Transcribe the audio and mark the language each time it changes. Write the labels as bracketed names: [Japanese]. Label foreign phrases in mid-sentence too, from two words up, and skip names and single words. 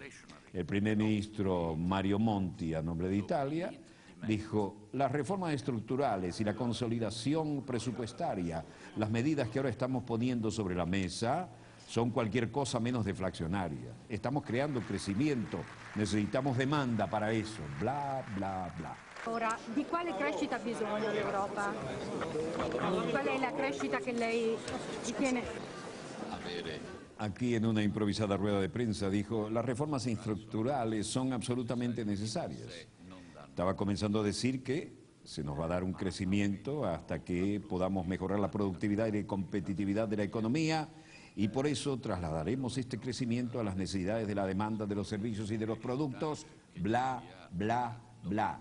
[Spanish] El primer ministro Mario Monti, a nombre de Italia, dijo: las reformas estructurales y la consolidación presupuestaria, las medidas que ahora estamos poniendo sobre la mesa, son cualquier cosa menos deflacionaria. Estamos creando crecimiento, necesitamos demanda para eso, bla, bla, bla. [Italian] Ora, di quale crescita ha bisogno l'Europa? Qual è la crescita che lei ritiene? [Spanish] Aquí en una improvisada rueda de prensa dijo: las reformas estructurales son absolutamente necesarias. Estaba comenzando a decir que se nos va a dar un crecimiento hasta que podamos mejorar la productividad y la competitividad de la economía, y por eso trasladaremos este crecimiento a las necesidades de la demanda de los servicios y de los productos, bla, bla, bla.